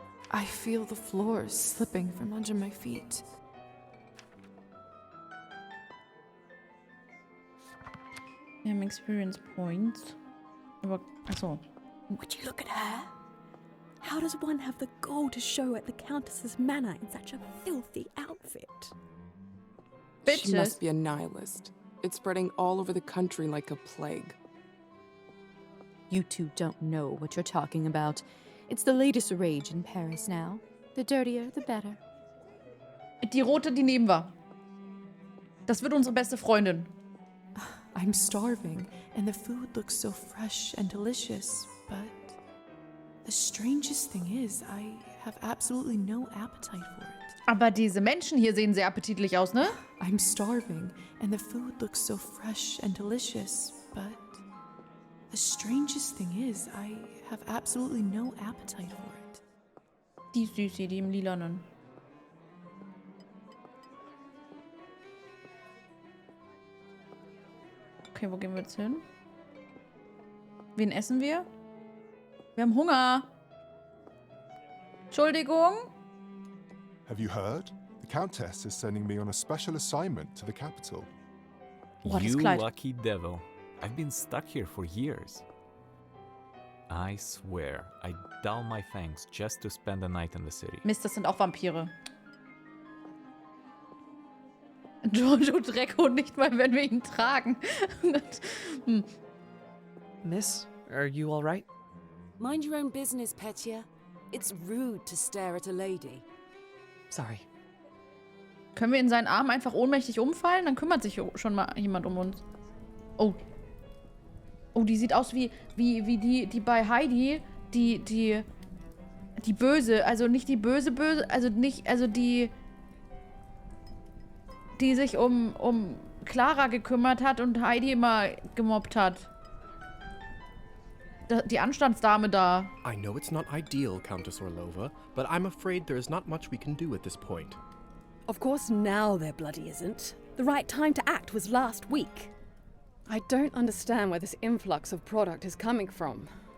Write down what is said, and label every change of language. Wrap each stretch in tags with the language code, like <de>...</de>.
<en>I feel the floor slipping from under my feet.</en> <de>Wir haben Experience Points. Aber, achso.</de> <en>Would you look at her? How does one have the gall to show at the Countess's manor in such a filthy outfit? She must be a nihilist. It's spreading all over the country like a plague. You two don't know what you're talking about. It's the latest rage in Paris now. The dirtier, the better.</en> <de>Die rote, die nehmen wir. Das wird unsere beste Freundin.</de> <en>I'm starving, and the food looks so fresh and delicious, but the strangest thing is, I have absolutely no appetite for it.</en> <de>Aber diese Menschen hier sehen sehr appetitlich aus, ne?</de> <en>I'm starving, and the food looks so fresh and delicious, but the strangest thing is, I have absolutely no appetite for it.</en> <de>Die Süße, die im Lilanen. Okay, wo gehen wir jetzt hin? Wen essen wir? Wir haben Hunger. Entschuldigung.</de> <en>Have you heard? The Countess is sending me on a special assignment to the capital.</en> <de>Oh, das</de> <en>You</en> <de>Kleid.</de> <en>lucky devil. I've been stuck here for years. I swear, I dull my fangs just to spend the night in the city.</en> <de>Mist, das sind auch Vampire. Giorgio Drecko nicht mal, wenn wir ihn tragen. Hm.</de> <en>Miss, are you all right? Mind your own business, Petya. It's rude to stare at a lady. Sorry.</en> <de>Können wir in seinen Armen einfach ohnmächtig umfallen? Dann kümmert sich schon mal jemand um uns. Oh. Oh, die sieht aus wie die bei Heidi, die Böse. Also nicht die böse, also die sich um Clara gekümmert hat und Heidi immer gemobbt hat. Die Anstandsdame da.</de> <en>I know it's not ideal, Countess Orlova, but I'm afraid there is not much we can do at this point. Of course now there bloody isn't. The right time to act was last week. I don't understand where this influx of product is coming from.</en>